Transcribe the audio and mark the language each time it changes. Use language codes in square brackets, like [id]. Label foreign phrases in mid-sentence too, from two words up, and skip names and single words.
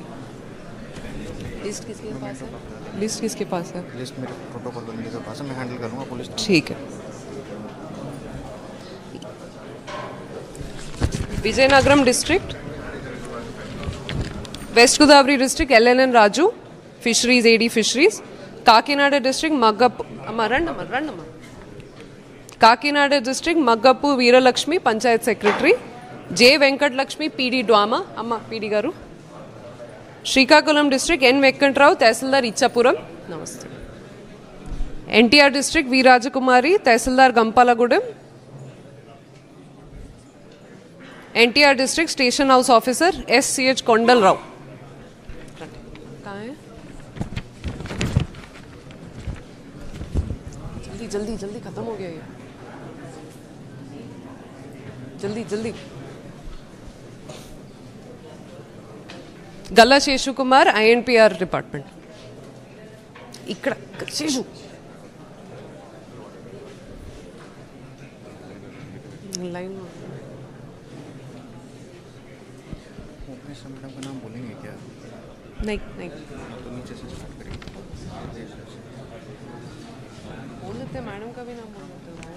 [hi] लिस्ट किसके पास है? लिस्ट किसके पास है? लिस्ट मेरे प्रोटोकॉल बंदे के पास है, मैं हैंडल करूंगा पुलिस. ठीक है. विजयनगरम डिस्ट्रिक्ट वेस्ट गोदावरी डिस्ट्रिक्ट LNN राजू, फिशरीज AD फिशरीज. काकीनाडा डिस्ट्रिक्ट मग्गप्पु काकीनाडा डिस्ट्रिक्ट मग्गप्पु वीरलक्ष्मी पंचायत सेक्रेटरी. [te] J. వెంకట లక్ష్మి PD డ్వామా అమ్మ PD గారు. శ్రీకాకుళం డిస్ట్రిక్ట్ N. వెంకట్రావు తహసీల్దార్ ఇచ్చాపురం. నమస్తే. NTR డిస్ట్రిక్ట్ వి రాజకుమారి తహసీల్దార్ గంపాలగూడెం. NTR డిస్ట్రిక్ట్ [en] station house officer [te] SCH కొండలరావు. [hi] जल्दी जल्दी जल्दी खत्म हो गया ये, जल्दी जल्दी. गल्ला शेषु कुमार INPR डिपार्टमेंट. [te] ఇక్కడ శేషు लाइन [hi] मैडम का नाम बोलेंगे क्या? नहीं नहीं तो नीचे से स्टार्ट करिए बोल देते हैं, मैडम का भी नाम बोल देते हैं।